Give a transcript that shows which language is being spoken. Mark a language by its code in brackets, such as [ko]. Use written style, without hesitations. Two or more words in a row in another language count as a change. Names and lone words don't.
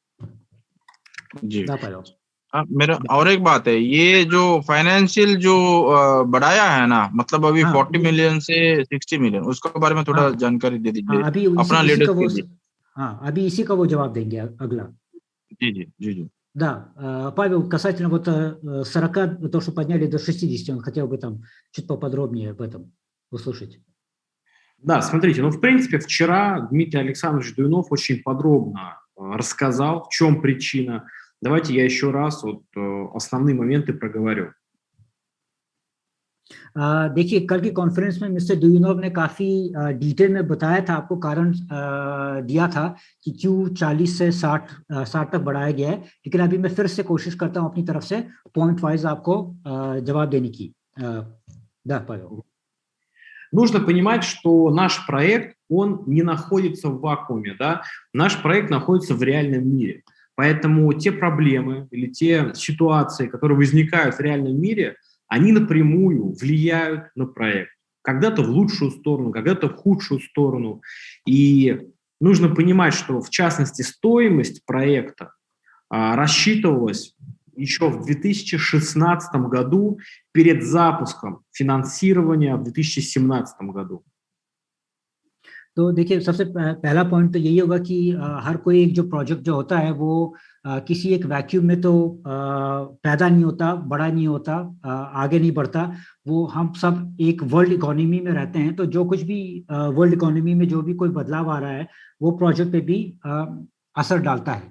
[hi] जी. मेरा और एक बात है, ये जो फाइनेंशियल जो बढ़ाया है ना, मतलब अभी 40 मिलियन से 60 मिलियन, उसके बारे में थोड़ा जानकारी दे दीजिए. अभी अपना लीडर्स के लिए. अभी इसी का वो जवाब देंगे अगला. जी. [ru] Да, Павел, касательно вот 40, то, что подняли до 60, он хотел бы там чуть поподробнее об этом услышать. Да, смотрите, в принципе, вчера Дмитрий Александрович Дуюнов очень подробно рассказал, в чем причина. Давайте я еще раз основные моменты проговорю. [hi] देखिए, कल की कॉन्फ्रेंस में मिस्टर दुयुनोव ने काफ़ी डिटेल में बताया था, आपको कारण दिया था कि क्यों 40 से 60 तक बढ़ाया गया है, लेकिन अभी मैं फिर से कोशिश करता हूँ अपनी तरफ से [en] point wise [hi] आपको जवाब देने की. [ru] Да, Павел. Нужно понимать, что наш проект, он не находится в вакууме, да? Наш проект находится в реальном мире. Поэтому те проблемы или те ситуации, которые возникают в реальном мире, они напрямую влияют на проект. Когда-то в лучшую сторону, когда-то в худшую сторону. И нужно понимать, что, в частности, стоимость проекта рассчитывалась еще в 2016 году перед запуском финансирования в 2017 году. [hi] तो देखिए, सबसे पहला पॉइंट तो यही होगा कि हर कोई एक जो प्रोजेक्ट जो होता है वो किसी एक वैक्यूम में तो पैदा नहीं होता, बड़ा नहीं होता, आगे नहीं बढ़ता. वो हम सब एक [en] world economy [hi] में रहते हैं, तो जो कुछ भी [en] world economy [hi] में जो भी कोई बदलाव आ रहा है वो प्रोजेक्ट पे भी असर डालता है.